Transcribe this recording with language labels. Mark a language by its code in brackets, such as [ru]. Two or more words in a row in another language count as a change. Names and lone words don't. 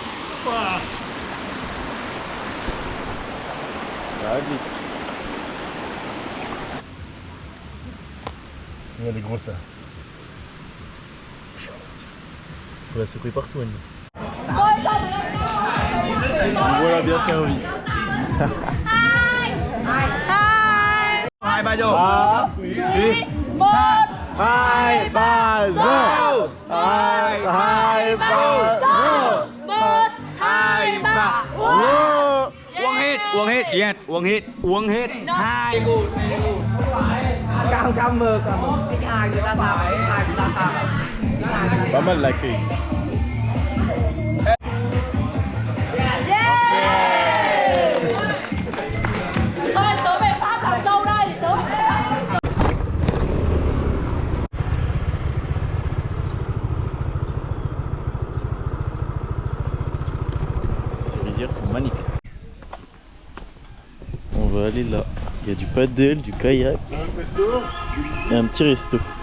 [fr] Ah, vite. Il y a des grosses là. Faut la secouer partout, Annie. Voilà, bien servi. [vi] Hai ba vô. [fr] Ah, oui. [vi] Hai ba zo. Hai ba zo. Hai ba. Wow. Uống hết, uống hết, yes, uống hết, uống hết. Hai. Cam mơ. Cái hai người ta sao? Hai người ta sao? [fr] Pas mal l'accueil. [vi] Thôi tớ về Pháp làm dâu đây. [fr] Ces rizières sont magnifiques. On va aller là. Il y a du paddle, du kayak et un petit resto.